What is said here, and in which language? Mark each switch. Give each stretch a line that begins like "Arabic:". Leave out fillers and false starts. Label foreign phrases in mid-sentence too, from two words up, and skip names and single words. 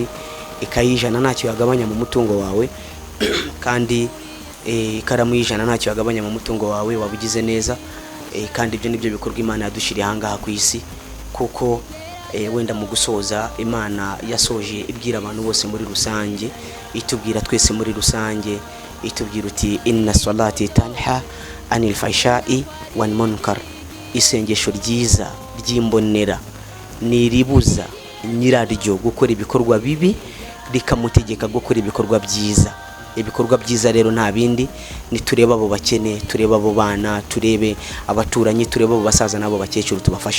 Kinyarwanda: Ikayi ijana ntacyo yagabanya mu mutungo wawe, kandi ikaramu y'ijana ntacyo yagabanya mu mutungo wawe, wabugize neza. Kandi ibyo nibyo bikorwa Imana yadushiriye ahangaha ku isi, kuko wenda mu gusoza Imana yasoje ibwira abantu bose muri rusange, itubwira twese muri rusange, itubwira uti
Arabic: إن الصلاة تنهى عن الفحشاء والمنكر.
Kinyarwanda: Isengesho ryiza ry'imbonera niribuza nyiraryo gukora ibikorwa bibi, rikamutegeka gukora ibikorwa byiza. Ibikorwa byiza rero nta bindi, ni tureba abo bakene, tureba abo bana, turebe abaturanyi, tureba abo basaza n'abo bakecuru, tubafashe.